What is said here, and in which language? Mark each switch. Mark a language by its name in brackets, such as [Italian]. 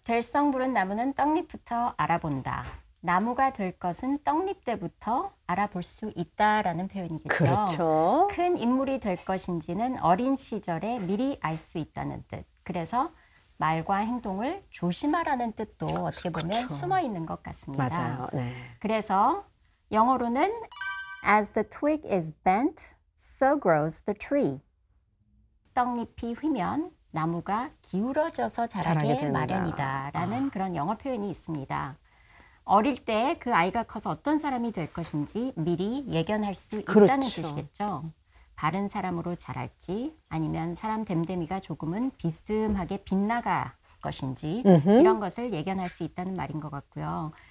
[Korean] 될성 부른 나무는 떡잎부터 알아본다. 나무가 될 것은 떡잎 때부터 알아볼 수 있다라는 표현이겠죠. 그렇죠. 큰 인물이 될 것인지는 어린 시절에 미리 알 수 있다는 뜻. 그래서 말과 행동을 조심하라는 뜻도 어떻게 보면 그렇죠. 숨어 있는 것 같습니다. 맞아요. 네. 그래서 영어로는 [English] As the twig is bent, so grows the tree. [Korean] 떡잎이 휘면 나무가 기울어져서 자라게 자라게 된다. 마련이다라는 그런 영어 표현이 있습니다. 어릴 때 그 아이가 커서 어떤 사람이 될 것인지 미리 예견할 수 있다는 그렇죠. 뜻이겠죠. 바른 사람으로 자랄지 아니면 사람 됨됨이가 조금은 비스듬하게 빗나갈 것인지 이런 것을 예견할 수 있다는 말인 것 같고요.